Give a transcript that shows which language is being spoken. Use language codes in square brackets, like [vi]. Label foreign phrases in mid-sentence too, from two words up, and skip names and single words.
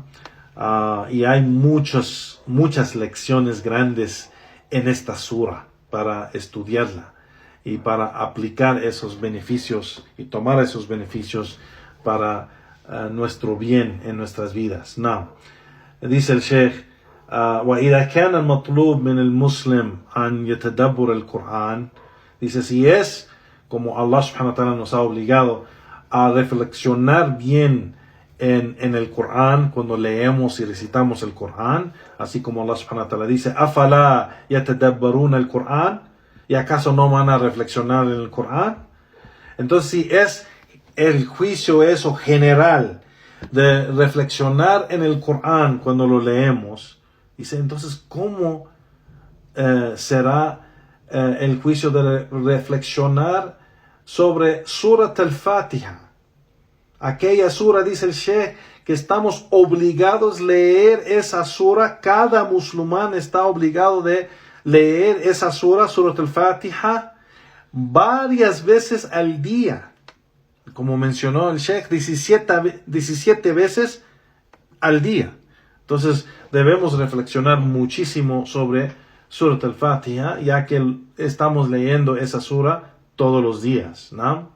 [es] Y hay muchas lecciones grandes en esta sura para estudiarla y para aplicar esos beneficios y tomar esos beneficios para nuestro bien en nuestras vidas. No. Dice el Sheikh, [ar] وإذا كان المطلوب من المسلم أن يتدبر القرآن, [es] dice, si es como Allah [ar] سبحانه وتعالى [es] nos ha obligado a reflexionar bien en el Corán, cuando leemos y recitamos el Corán, así como Allah [ar] سبحانه وتعالى [es] dice, [ar] أَفَلَا يَتَدَبَّرُونَ الْقُرْآنَ, [es] ¿y acaso no van a reflexionar en el Corán? Entonces, si es el juicio eso general de reflexionar en el Corán cuando lo leemos, dice, entonces, ¿cómo será el juicio de reflexionar sobre Surat al-Fatiha? Aquella sura, dice el Sheikh, que estamos obligados a leer esa sura. Cada musulmán está obligado de leer esa sura, Surat al-Fatiha, varias veces al día. Como mencionó el Sheikh, 17 veces al día. Entonces debemos reflexionar muchísimo sobre Surat al-Fatiha, ya que estamos leyendo esa sura todos los días, ¿no?